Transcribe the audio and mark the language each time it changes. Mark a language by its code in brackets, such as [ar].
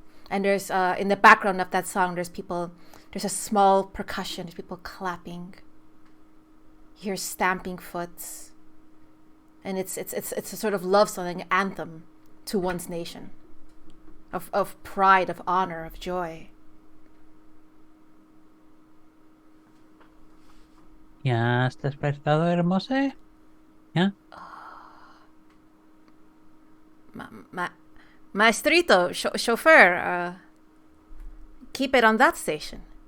[en] And there's in the background of that song, there's a small percussion, there's people clapping, you hear stamping foot, and it's a sort of love song, an anthem to one's nation, of pride, of honor, of joy. [es] ¿Ya está despertado, hermosa? ¿Ya? [en] Maestrito, chauffeur, keep it on that station.